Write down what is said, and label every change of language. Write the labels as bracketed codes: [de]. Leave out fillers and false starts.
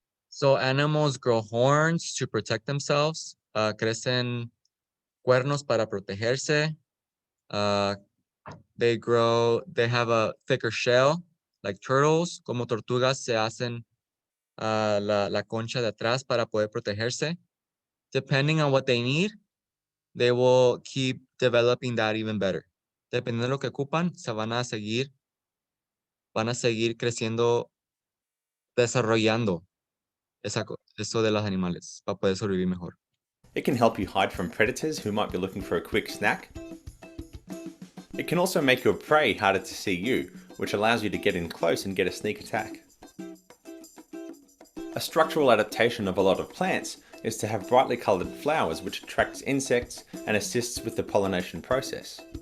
[en] So animals grow horns to protect themselves, [es] crecen cuernos para protegerse, [en] they have a thicker shell, like turtles, [es] como tortugas se hacen la concha de atrás para poder protegerse. [en] Depending on what they need, they will keep developing that even better. [es] Dependiendo de lo que ocupan, van a seguir creciendo, desarrollando eso de los animales para poder sobrevivir mejor. [en] It can help you hide from predators who might be looking for a quick snack. It can also make your prey harder to see you, which allows you to get in close and get a sneak attack. A structural adaptation of a lot of plants is to have brightly coloured flowers, which attracts insects and assists with the pollination process.